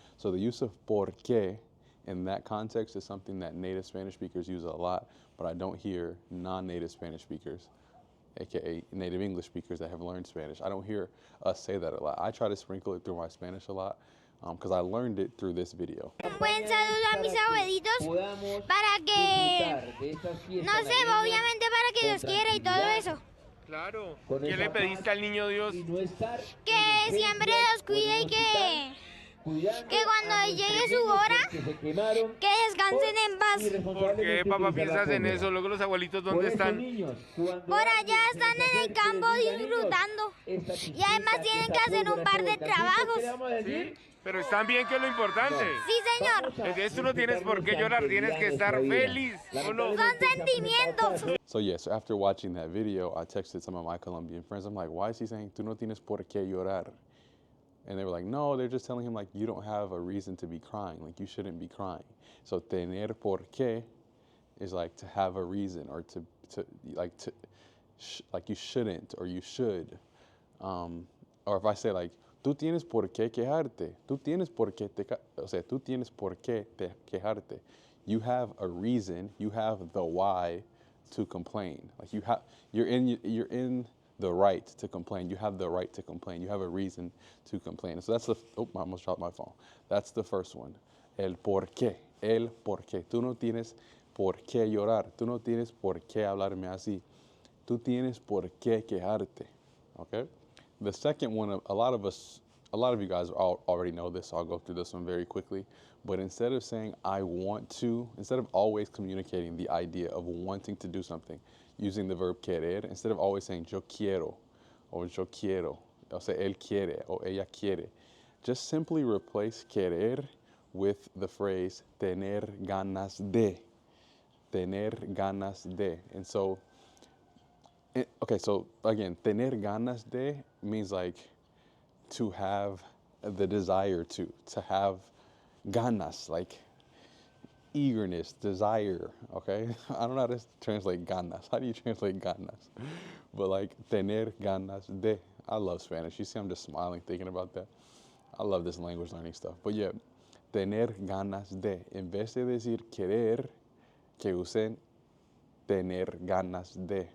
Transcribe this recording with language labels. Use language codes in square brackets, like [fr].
[en] So the use of por qué in that context is something that native Spanish speakers use a lot, but I don't hear non-native Spanish speakers, aka native English speakers that have learned Spanish. I don't hear us say that a lot. I try to sprinkle it through my Spanish a lot because I learned it through this video. [es] Un buen saludo a mis abuelitos para que, no sé, obviamente para que Dios quiera y todo eso. Claro. ¿Qué le pediste al niño Dios? Que siempre los cuide y que cuando llegue su hora, que descansen en paz. ¿Por qué, papá, piensas en eso? Luego los abuelitos, ¿dónde están? Por allá están en el campo disfrutando. Y además tienen que hacer un par de trabajos. Sí, pero están bien, que es lo importante. Sí, señor. Entonces tú no tienes por qué llorar, tienes que estar feliz, ¿o no? Son sentimientos. [en] So yes, after watching that video, I texted some of my Colombian friends. I'm like, why is he saying, [es] tú no tienes por qué llorar? [en] And they were like, no, they're just telling him, like, you don't have a reason to be crying. Like, you shouldn't be crying. So tener por qué is like to have a reason, or like you shouldn't, or you should. Or if I say, like, [es] tú tienes por qué quejarte. Tú tienes por qué tú tienes por qué quejarte. [en] You have a reason. You have the why to complain. Like you're in the right to complain. You have the right to complain. You have a reason to complain. So that's I almost dropped my phone. That's the first one. [es] El por qué. El por qué. Tú no tienes por qué llorar. Tú no tienes por qué hablarme así. Tú tienes por qué quejarte. [en] Okay? The second one, a lot of you guys already know this, so I'll go through this one very quickly. But instead of saying I want to, instead of always communicating the idea of wanting to do something, using the verb querer, instead of always saying [es] yo quiero, or yo quiero, [en] or say [es] él quiere, or ella quiere, [en] just simply replace querer with the phrase tener ganas de. [es] Tener ganas de. [en] And so, okay, so again, tener ganas de means like to have the desire to have ganas, like eagerness, desire, okay? I don't know how to translate ganas. How do you translate ganas? But like tener ganas de. I love Spanish. You see, I'm just smiling thinking about that. I love this language learning stuff. But yeah, tener ganas de. [es] En vez de decir querer, que usen tener ganas de.